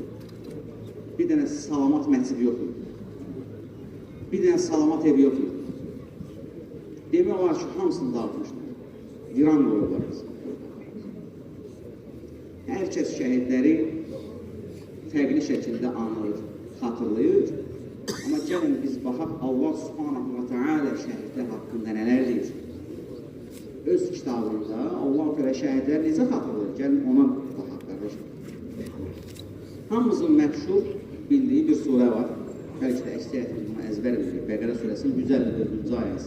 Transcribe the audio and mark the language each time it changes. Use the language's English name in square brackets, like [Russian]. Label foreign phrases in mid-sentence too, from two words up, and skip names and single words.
[Azerbaijani] Bir dənə salamat məscid yoxdur. Bir dənə salamat ev yoxdur. Demək olar ki, hamısını dağıtmışlar. Viran qoyurlar biz. Hər kəs şəhidləri fərqli şəkildə anılır, xatırlayır. Amma gəlin biz baxaq, Allah [Arabic] سبحانه وتعالى [Azerbaijani] şəhidlər haqqında nələr deyir? Öz kitabında [Arabic] الله تعالى [Azerbaijani] şəhidləri necə xatırlayır? Gəlin ona baxaq, qardaşım. Hamımızın məşhur bildiyi bir surə var. Bəlkə də əksəriyyətimiz bunu əzbər bilir. Bəqərə surəsinin 154-cü ayəsi.